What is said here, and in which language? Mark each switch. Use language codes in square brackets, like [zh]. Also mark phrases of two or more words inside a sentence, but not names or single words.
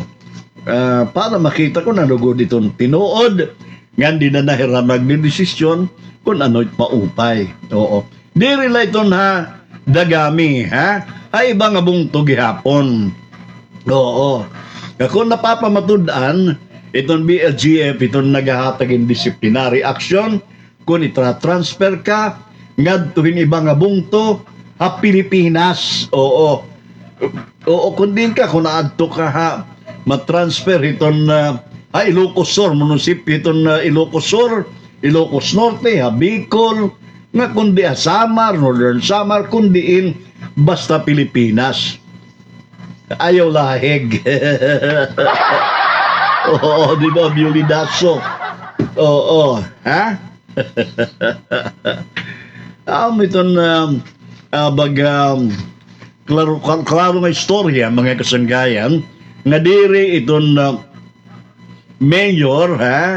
[war] Para makita ko nalugod itong tinuod, nga di na nahiram nagdidesisyon kung ano'y maupay. Oo. Diri la itong dagami, ha? Ay iba nga bungto gihapon. Oo. Kung napapamatudan, itong BLGF, itong naghahatag in [en] disciplinary action, [war] kung itra-transfer ka, ngadtuhin iba nga bungto, Pilipinas. Oo. Oo, kung din ka, kung naadto ka matransfer itong Ilocos Sur, munisipyo itong Ilocos Sur, Ilocos Norte, Bicol, nga kundi Samar, Northern Samar, kundiin basta Pilipinas. Ayaw lahig. Oo, di ba, Biolidaso? Oo, ha? Itong klaro nga istorya, mga kasanggayan, nga diri itong mayor, ha?